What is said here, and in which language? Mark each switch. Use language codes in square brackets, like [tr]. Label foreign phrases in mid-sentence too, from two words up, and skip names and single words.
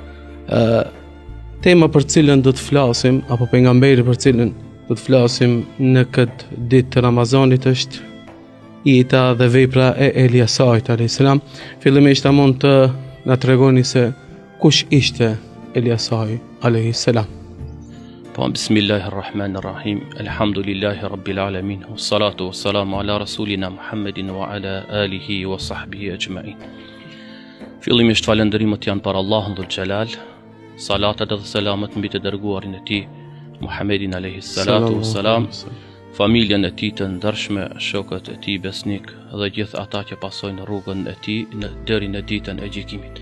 [sq] Tema për cilën do të flasim, apo pejgamberi për cilën do të flasim në këtë ditë të Ramazanit është jeta dhe vepra e Eliasait a.s. Fillimisht a mund të na tregoni se kush ishte Eliasai a.s. Po, [ar] بسم الله الرحمن الرحيم. الحمد لله رب العالمين. والصلاة والسلام على رسولنا محمد وعلى آله وصحبه أجمعين. [sq] Fillimisht falënderimet janë për Allahun [ar] ذو الجلال. [sq] Salatat dhe selamet mbi të dërguarin e tij Muhammedin [ar] عليه الصلاة والسلام, [sq] familjen e tij të ndershme, shokët e tij besnik dhe gjithë ata që pasojnë rrugën e tij deri në ditën e gjykimit.